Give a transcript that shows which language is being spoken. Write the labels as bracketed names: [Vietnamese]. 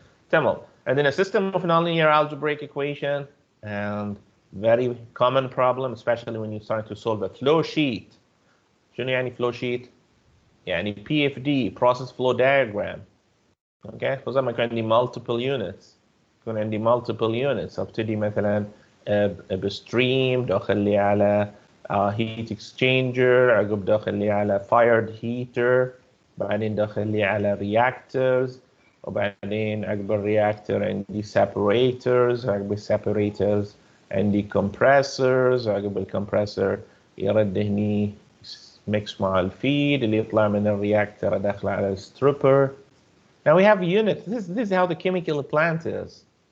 [English] Tamam. And then a system of nonlinear algebraic equation, and very common problem, especially when you start to solve a flow sheet. [Arabic] شنو يعني [English] flow sheet؟ يعني PFD, process flow diagram. [Arabic] Okay, فزي ما يكون عندي multiple units. يكون عندي multiple units. ابتدي مثلا بستريم، داخل لي على heat exchanger، عقب داخل لي على fired heater، بعدين داخل لي على reactors، وبعدين عقب الرياكتور عندي separators، عقب separators عندي compressors، عقب الكمبرسور يرد هني mix مع الفيد اللي يطلع من الرياكتور ادخل على الستريبر. [English] Now we have units. This is how the chemical plant is.